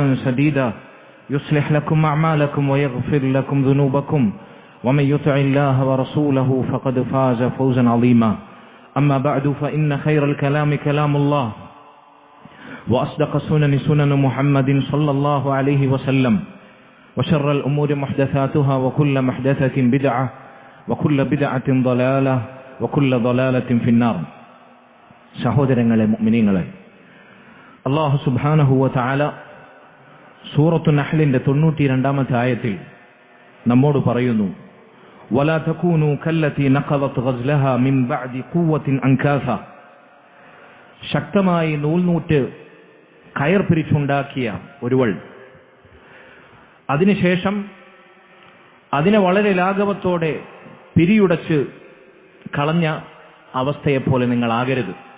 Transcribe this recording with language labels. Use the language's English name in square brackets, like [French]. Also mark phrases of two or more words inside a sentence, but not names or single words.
[Arabic] سديدا يصلح لكم أعمالكم ويغفر لكم ذنوبكم ومن يطع الله ورسوله فقد فاز فوزا عظيما أما بعد فإن خير الكلام كلام الله وأصدق السنن سنن محمد صلى الله عليه وسلم وشر الأمور محدثاتها وكل محدثة بدعة وكل بدعة ضلالة وكل ضلالة في النار സഹോദരങ്ങളെ [Malayalam] മുഅ്മിനീങ്ങളെ അല്ലാഹു [Arabic] سبحانه وتعالى [Malayalam] സൂറത്തു നഹ്ലിന്റെ 92ാമത്തെ ആയത്തിൽ നമ്മോട് പറയുന്നു [Arabic] ولا تكونوا كالتي نقضت غزلها من بعد قوة أنكاثا [Malayalam] ശക്തമായി നൂൽനൂറ്റ് കയർ പിരിച്ചുണ്ടാക്കിയ ഒരുവൾ അതിനുശേഷം അതിനെ വളരെ ലാഘവത്തോടെ പിരിയുടച്ച് കളഞ്ഞ അവസ്ഥയെപ്പോലെ നിങ്ങളാകരുത്.